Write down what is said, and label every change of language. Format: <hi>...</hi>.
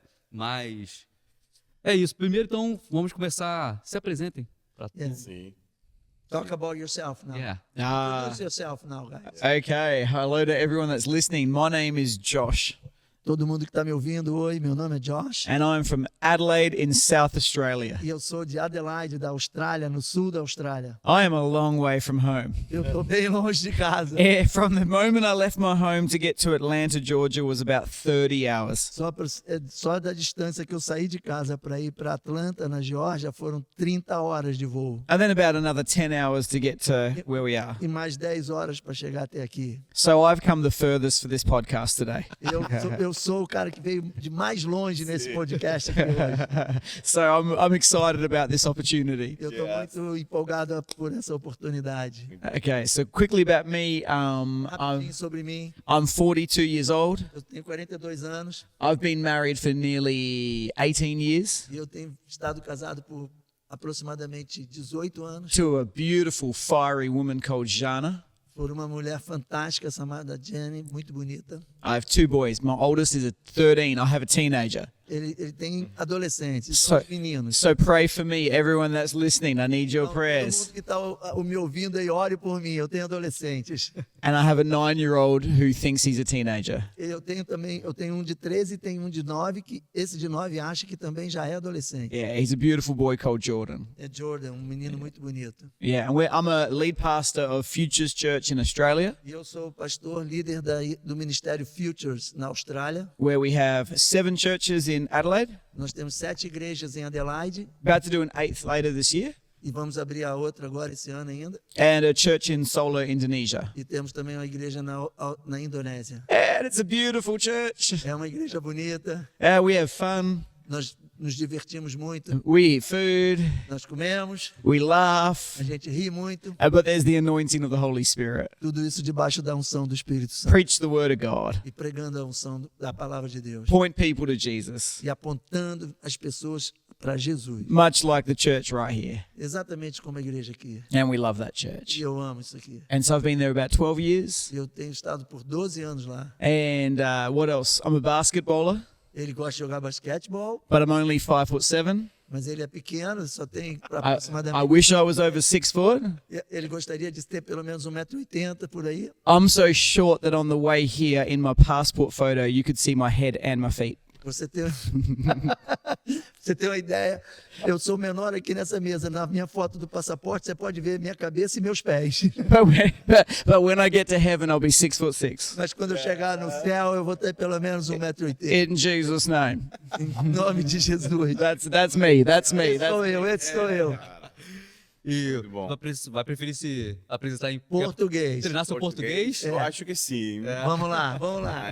<pt>Mas é isso. Primeiro, então, vamos começar. Se apresentem.</pt> <en>Yeah.</en> <pt>Sim.</pt> <en>Talk about yourself now. Yeah. Introduce yourself now, guys. Okay, hello to everyone that's listening. My name is Josh,</en> <pt>Todo mundo que está me ouvindo, oi, meu nome é Josh.</pt> <en>and I'm from Adelaide in South Australia.</en> <pt>E eu sou de Adelaide, da Austrália, no sul da Austrália.</pt> <en>I am a long way from home.</en> <pt>Eu estou bem longe de casa.</pt> <en>From the moment I left my home to get to Atlanta, Georgia, was about 30 hours.</en> <pt>Só da distância que eu saí de casa para ir para Atlanta, na Geórgia, foram 30 horas de voo.</pt> <en>And then about another 10 hours to get to where we are.</en> <pt>E mais 10 horas para chegar até aqui.</pt> <en>So I've come the furthest for this podcast today.</en> <pt>Eu sou o cara que veio de mais longe nesse podcast aqui hoje.</pt> <en>So I'm excited about this opportunity.</en> <pt>Eu estou muito empolgado por essa oportunidade.</pt> <en>Okay, so quickly about me.</en> <pt>Rapidinho sobre mim.</pt> <en>I'm 42 years old.</en> <pt>Eu tenho 42 anos</pt> <en>I've been married for nearly 18 years</en> <pt>e eu tenho estado casado por aproximadamente 18 anos</pt> <en>to a beautiful, fiery woman called Jana.</en> <pt>por uma mulher fantástica chamada Jenny, muito bonita.</pt> <en>I have two boys. My oldest is 13. I have a teenager.</en> <pt>Ele tem adolescentes,</pt> <en>So-</en> <pt>são os meninos.</pt> <en>So pray for me, everyone that's listening. I need your</en> <pt>Então, todo</pt> <en>prayers.</en> <pt>mundo que está me ouvindo aí, ore por mim. Eu tenho adolescentes.</pt> <en>And I have a 9-year-old who thinks he's a teenager.</en> <pt>Eu tenho um de 13 e tenho um de 9, que esse de 9 acha que também já é adolescente.</pt> <en>Yeah, he's a beautiful boy called Jordan.</en> <pt>É Jordan, um menino muito bonito.</pt> <en>Yeah, and I'm a lead pastor of Futures Church in Australia,</en> <pt>E eu sou o pastor líder do Ministério Futures na Austrália.</pt> <en>where we have 7 churches in Adelaide,</en> <pt>Nós temos 7 igrejas em Adelaide</pt> <en>about to do an 8th later this year,</en> <pt>e vamos abrir a outra agora esse ano ainda.</pt> <en>and a church in Solo, Indonesia.</en> <pt>E temos também uma igreja na Indonésia.</pt> <en>And it's a beautiful church.</en> <pt>É uma igreja bonita.</pt> <en>We have fun.</en> <pt>Nós nos divertimos muito.</pt> <en>We eat food.</en> <pt>Nós comemos.</pt> <en>We laugh.</en> <pt>A gente ri muito.</pt> <en>But there's the anointing of the Holy Spirit.</en> <pt>Tudo isso debaixo da unção do Espírito Santo.</pt> <en>Preach the word of God.</en> <pt>E pregando a unção da palavra de Deus.</pt> <en>Point people to Jesus.</en> <pt>E apontando as pessoas para Jesus.</pt> <en>Much like the church right here.</en> <pt>Exatamente como a igreja aqui.</pt> <en>And we love that</en> <pt>E</pt> <en>church.</en> <pt>eu amo isso aqui.</pt> <en>And so I've been there about 12 years.</en> <pt>Eu tenho estado por 12 anos lá.</pt> <en>And what else? I'm a basketballer,</en> <pt>Ele gosta de jogar basquetebol,</pt> <en>but I'm only 5'7".</en> <pt>mas ele é pequeno, só tem</pt> <en>I</en> <pt>aproximadamente.</pt> <en>wish I was over 6 foot.</en> <pt>Ele gostaria de ter pelo menos 1,80 m por aí.</pt> <en>I'm so short that on the way here in my passport photo, you could see my head and my feet.</en> <pt>Você tem... você tem uma ideia? Eu sou menor aqui nessa mesa. Na minha foto do passaporte, você pode ver minha cabeça e meus pés.</pt> <en>But when I get to heaven, I'll be 6'6".</en> <pt>Mas quando eu chegar no céu, eu vou ter pelo menos 1,80 m.</pt> <en>In Jesus' name.</en> <pt>Em nome de Jesus.</pt> <en>That's me. That's me.</en> <pt>Esse sou eu, esse sou eu. E Muito bom. vai preferir se apresentar em Português. treinar seu português? Eu acho que sim. Vamos lá, vamos lá.</pt>